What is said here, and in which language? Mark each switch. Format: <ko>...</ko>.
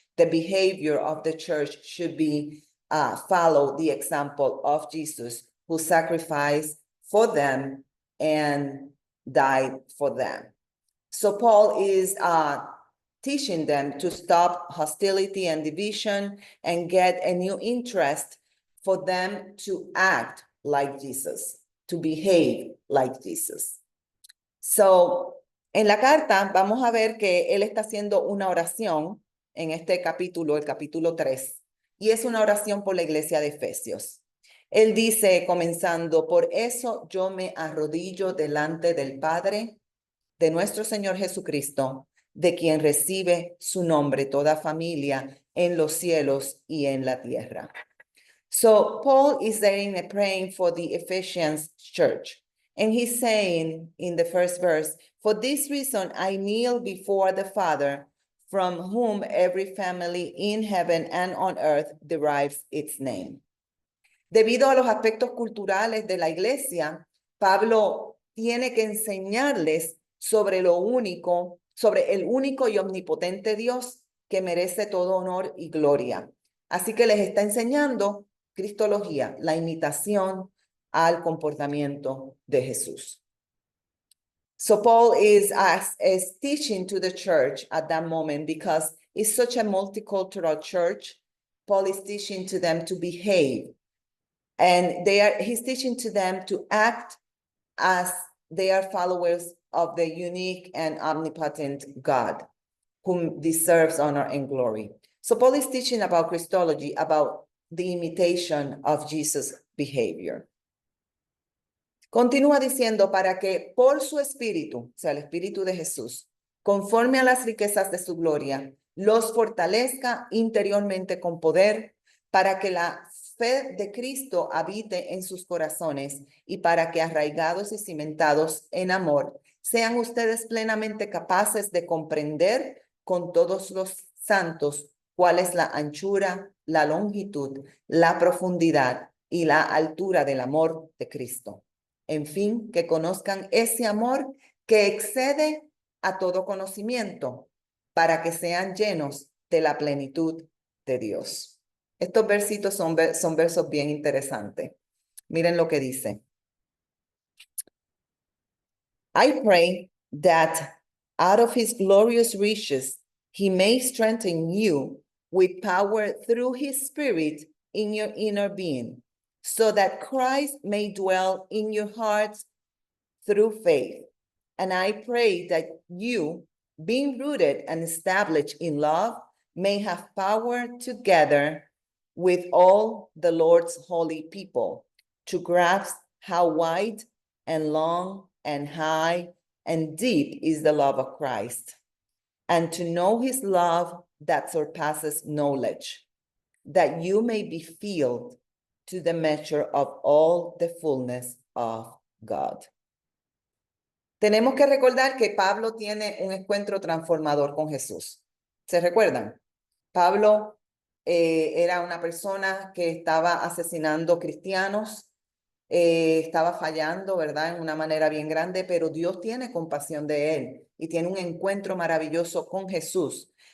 <en>The behavior of the church should be follow the example of Jesus, who sacrificed for them and died for them. So Paul is teaching them to stop hostility and division and get a new interest for them to act like Jesus, to behave like Jesus.</en> <es>So, en la carta vamos a ver que él está haciendo una oración en este capítulo, el capítulo 3, y es una oración por la iglesia de Efesios. Él dice, comenzando, por eso yo me arrodillo delante del Padre, de nuestro Señor Jesucristo, de quien recibe su nombre toda familia en los cielos y en la tierra.</es> <en>So Paul is saying and praying for the Ephesians church. And he's saying in the first verse, for this reason I kneel before the Father, from whom every family in heaven and on earth derives its name.</en> <es>Debido a los aspectos culturales de la iglesia, Pablo tiene que enseñarles sobre el único y omnipotente Dios que merece todo honor y gloria. Así que les está enseñando Cristología, la imitación al comportamiento de Jesús.</es> <en>So Paul is teaching to the church at that moment because it's such a multicultural church. Paul is teaching to them to behave. And he's teaching to them to act as they are followers of the unique and omnipotent God, whom deserves honor and glory. So Paul is teaching about Christology, about the imitation of Jesus' behavior.</en> <es>Continúa diciendo, para que por su espíritu, o sea, el espíritu de Jesús, conforme a las riquezas de su gloria, los fortalezca interiormente con poder, para que la fe de Cristo habite en sus corazones y para que arraigados y cimentados en amor, sean ustedes plenamente capaces de comprender con todos los santos cuál es la anchura, la longitud, la profundidad y la altura del amor de Cristo. En fin, que conozcan ese amor que excede a todo conocimiento, para que sean llenos de la plenitud de Dios. Estos versitos son versos bien interesantes. Miren lo que dice.</es> <en>I pray that out of his glorious riches, he may strengthen you with power through his Spirit in your inner being, so that Christ may dwell in your hearts through faith. And I pray that you, being rooted and established in love, may have power together with all the Lord's holy people to grasp how wide and long and high and deep is the love of Christ, and to know his love that surpasses knowledge, that you may be filled to the measure of all the fullness of God.</en> <es>Tenemos que recordar que Pablo tiene un encuentro transformador con Jesús. ¿Se recuerdan? Pablo era una persona que estaba asesinando cristianos, estaba fallando, ¿verdad? En una manera bien grande, pero Dios tiene compasión de él y tiene un encuentro maravilloso con Jesús.</es>